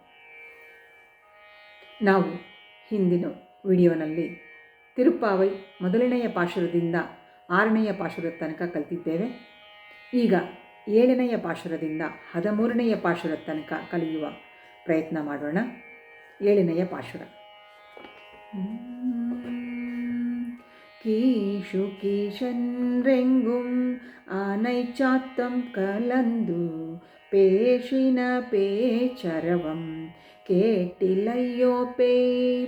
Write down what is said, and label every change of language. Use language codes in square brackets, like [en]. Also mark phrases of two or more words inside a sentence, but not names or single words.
[kn] ನಾವು ಹಿಂದಿನ ವಿಡಿಯೋನಲ್ಲಿ ತಿರುಪ್ಪಾವೈ ಮೊದಲನೆಯ ಪಾಶುರದಿಂದ 6ನೆಯ ಪಾಶುರದ ತನಕ ಕಲಿತಿದ್ದೇವೆ. ಈಗ 7ನೆಯ ಪಾಶುರದಿಂದ 13ನೆಯ ಪಾಶುರದ ತನಕ ಕಲಿಯುವ ಪ್ರಯತ್ನ ಮಾಡೋಣ. 7ನೆಯ ಪಾಶುರ. [ta] கீஷு கீஷென்றெங்கும் ஆனை சாத்தம் கலந்து பேசின பேச்சரவம் கேட்டிலையோ பேய்